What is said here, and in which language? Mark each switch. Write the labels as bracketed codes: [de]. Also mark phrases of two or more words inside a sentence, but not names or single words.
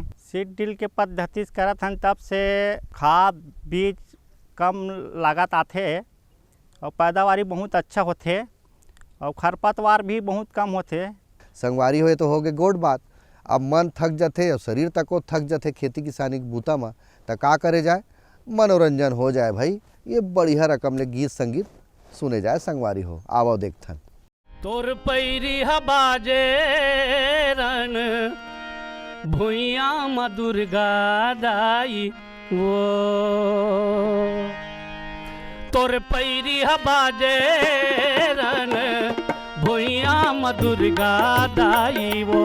[hne] सीड ड्रिल के पद्धति से करत हन तब से खाद बीज कम लागत आते और पैदावारी बहुत अच्छा होते और खरपतवार भी बहुत कम होते। संगवारी होए तो हो गए गोड बात। अब मन थक जाते और शरीर तक थक जाते खेती किसानी के बूता में, तो का करे जाए, मनोरंजन हो जाए भाई। ये बढ़िया रकम ले गीत संगीत सुने जाए। संगवारी हो, आवो देखथन। तोर पैरी हबाजे रन भुइया मधुर्गा दाई वो, तोर पैरी हबाजे रन दुर्गा दाई वो